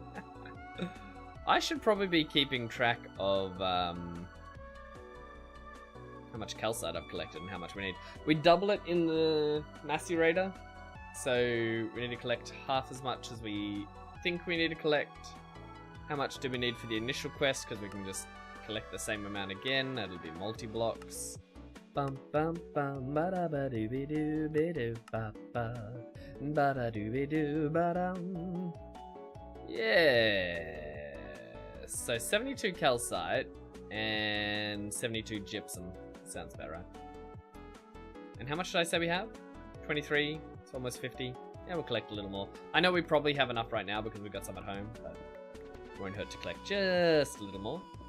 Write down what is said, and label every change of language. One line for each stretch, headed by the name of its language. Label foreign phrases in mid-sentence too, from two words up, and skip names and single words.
English: I should probably be keeping track of how much calcite I've collected and how much we need. We double it in the macerator, so we need to collect half as much as we think we need to collect. How much do we need for the initial quest? Because we can just collect the same amount again. That'll be multi-blocks. Bum bum bum ba da ba doo be doo be doo ba ba da doo be doo ba dum. Yeah. So 72 calcite and 72 gypsum. Sounds about right. And how much did I say we have? 23. It's almost 50. Yeah, we'll collect a little more. I know we probably have enough right now because we've got some at home, but it won't hurt to collect just a little more.